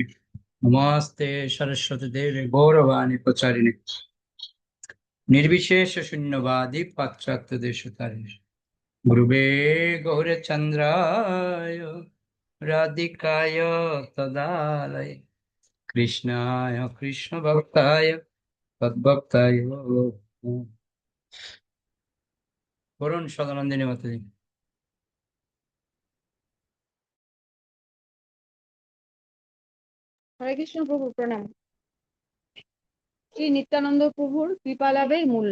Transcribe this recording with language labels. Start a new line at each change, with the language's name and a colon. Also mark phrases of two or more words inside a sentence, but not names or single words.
Sanskrit: नमस्ते सरस्वती देवे गौरवाणी प्रचारिणे निर्विशेष शून्यवादी पाश्चात्य देशतारिणे गुरुवे गौरचन्द्राय राधिकाय तदालय कृष्णाय कृष्ण भक्ताय तद्भक्ताय
Bangla: বলুন সদানন্দিনী মাতাজি। হরে কৃষ্ণ প্রভু প্রণাম। শ্রী নিত্যানন্দ প্রভুর কৃপা লাভের মূল্য।